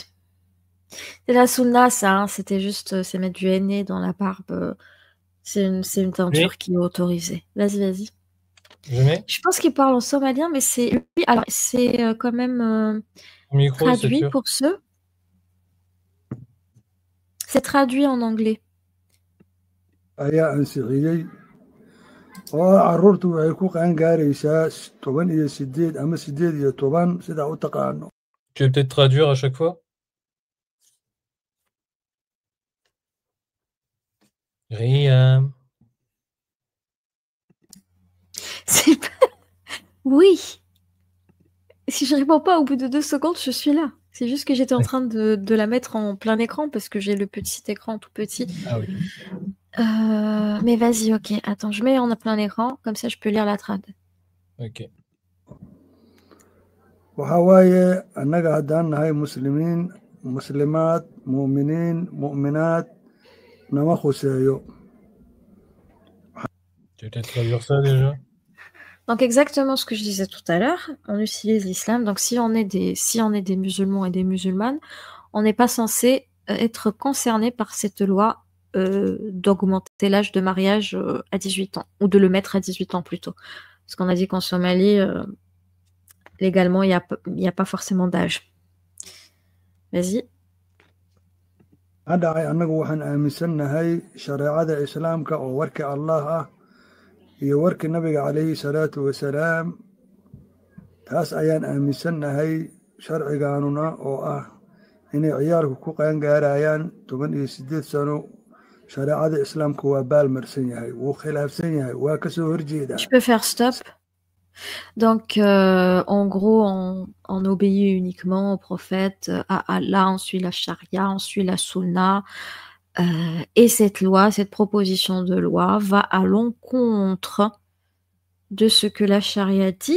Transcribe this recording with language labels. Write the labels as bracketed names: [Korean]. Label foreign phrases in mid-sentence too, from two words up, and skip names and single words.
[French] C'est la sunna, ça, hein, c'était juste, c'est mettre du henné dans la barbe. C'est une teinture qui est autorisée. Vas-y. Je pense qu'il parle en somalien, mais c'est quand même traduit pour ceux. C'est traduit en anglais. [Somali] ayaa ansixiyey oo caruurtu waxay ku qaangaaraysaa 18 ama 18 sidaa u taqaano. [French] Tu veux peut-être traduire à chaque fois? Rien. C'est pas... Oui. Si je réponds pas au bout de 2 secondes, je suis là. C'est juste que j'étais en train de la mettre en plein écran parce que j'ai le petit écran tout petit. Ah oui. Mais vas-y, ok. Attends, je mets en plein écran, comme ça je peux lire la trad. Ok. [Somali] waxaa waaye annaga haddaan nahay muslimiin muslimaad mu'miniin mu'minaad nama khuseeyo. [French] Tu veux peut-être traduire ça déjà? Donc exactement ce que je disais tout à l'heure, on utilise l'islam. Donc si on est des musulmans et des musulmanes, on n'est pas censé être concerné par cette loi d'augmenter l'âge de mariage à 18 ans, ou de le mettre à 18 ans plutôt. Parce qu'on a dit qu'en Somalie, légalement, il n'y a pas forcément d'âge. Vas-y. [Somali] hadhacay annagu waxaan aaminsannahay shareecada islaamka oo warkii allah ah iyo warkii nabiga [Arabic] عليه الصلاة والسلام [Somali] taas ayaan aaminsannahay sharcigaanuna oo ah inay ciyaalku ku qaangaarayaan 18 sano shareecada islaamka waa baalmarsan yahay wuu khilaafsan yahay waa ka soo horjeedaa. [French] Je peux faire stop. Donc, en gros, on obéit uniquement au prophète, à Allah, on suit la charia, on suit la sunna. Et cette loi, cette proposition de loi va à l'encontre de ce que la charia dit.